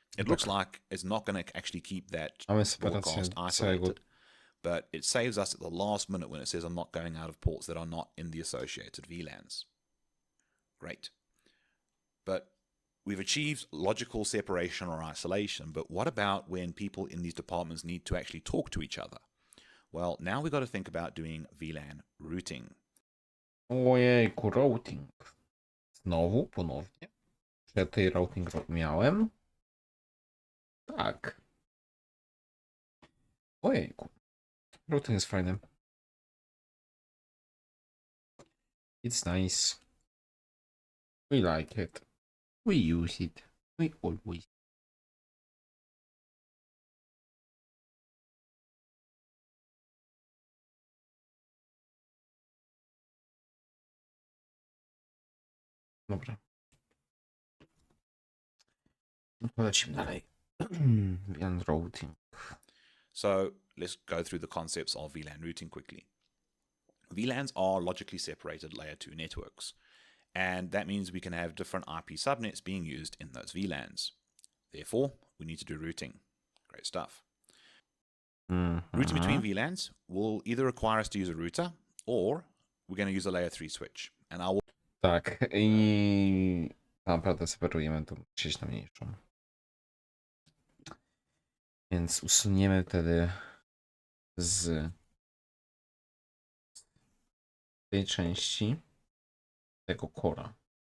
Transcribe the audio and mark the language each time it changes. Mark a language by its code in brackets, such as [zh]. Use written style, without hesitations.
[en] It looks like it's not going to actually keep that broadcast isolated, but it saves us at the last minute when it says I'm not going out of ports that are not in the associated VLANs. Great. But we've achieved logical separation or isolation, but what about when people in these departments need to actually talk to each other? Well, now we've got to think about doing VLAN routing. [pl] Ojejku, routing. Znowu, ponownie. Czy ja tutaj routing miałem? Tak. Ojejku. Routing jest fajny. [en] It's nice. We like it. We use it. We always. [pl] Dobra. Lecimy dalej. VLAN routing. [en] So let's go through the concepts of VLAN routing quickly. VLANs are logically separated layer 2 networks, and that means we can have different IP subnets being used in those VLANs. Therefore, we need to do routing. Great stuff. Routing between VLANs will either require us to use a router, or we're going to use a layer 3 switch. And I will... [pl] Tak, i naprawdę separujemy tą sieć na mniejszą. Więc usuniemy wtedy z tej części tego cora.